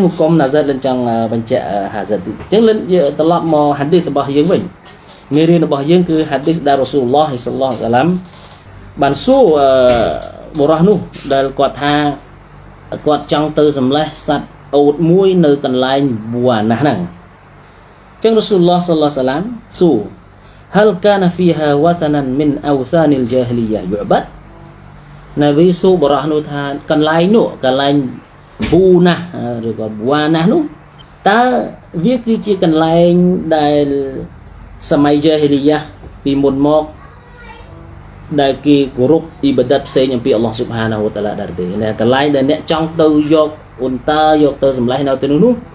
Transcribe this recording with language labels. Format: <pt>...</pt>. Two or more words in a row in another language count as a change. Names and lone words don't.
<km>ហុគម nazar លិនចង់បញ្ជាក់ហាហ្សាឌីអញ្ចឹងលិនត្រឡប់មកហាឌីសរបស់យើងវិញមេរៀនរបស់យើងគឺហាឌីសដែលរ៉ាស៊ូលឡោះ ស ល្លឡោះអាឡៃហ៊ីវសល្លាមបានសួរបុរសនោះដែលគាត់ថាគាត់ចង់ទៅសម្លេះសត្វអូតមួយនៅ កន្លែងប៊ូអាណាហ្នឹងអញ្ចឹងរ៉ាស៊ូលឡោះ</km> <ar>صلى الله عليه وسلم</ar> <km>សួរ</km> <ar>هل كان فيها وثنا من أوثان الجاهلية يعبد</ar> <km>នៅវាសួរបុរសនោះថាកន្លែងនោះកន្លែងប៊ូណាឬក៏ប៊ូអាណានោះតើវាគឺជាកន្លែងដែលសម័យជាហ៊ីលីយ៉ាពីមុនមកដែលគេគោរពអ៊ីបាដាតផ្សេងអំពី</km> <ar>الله سبحانه وتعالى</ar> <km>ដែរទេកន្លែងដែលអ្នកចង់ទៅយកអ៊ុនតាយកទៅសម្លេះនៅទីនោះ</km>